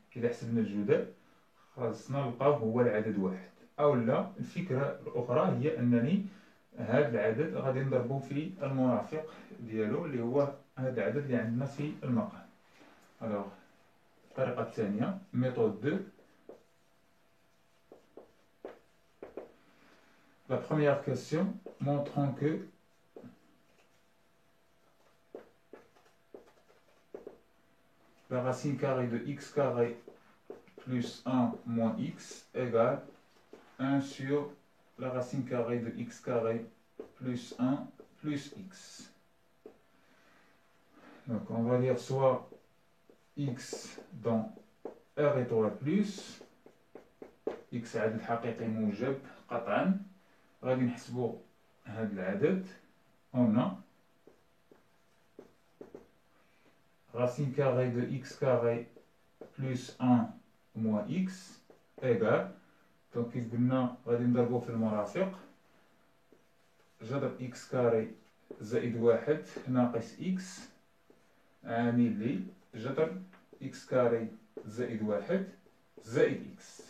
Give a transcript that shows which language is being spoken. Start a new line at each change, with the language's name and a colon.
Arabic: إذا حسبنا الجداء خاصنا نلقاو هو العدد واحد، أو لا الفكرة الأخرى هي أنني هذا العدد غادي نضربو في المرافق ديالو اللي هو هذا العدد اللي عندنا في المقام. ألوغ الطريقة الثانية méthode 2.
French: La première question montrant que la racine carrée de x carré plus 1 moins x égale 1 sur la racine carrée de x carré plus 1 plus x. Donc on va dire soit x dans R étoile plus
Arabic: x عدد حقيقي موجب قطعا. غادي نحسبو هاد العدد هنا
French: racine carrée de x carré plus 1 moins x égale،
Arabic: دونك كيف قلنا غادي نضربو في المرافق جذر x كاري زائد واحد ناقص x عامل لي جذر x كاري زائد واحد زائد x.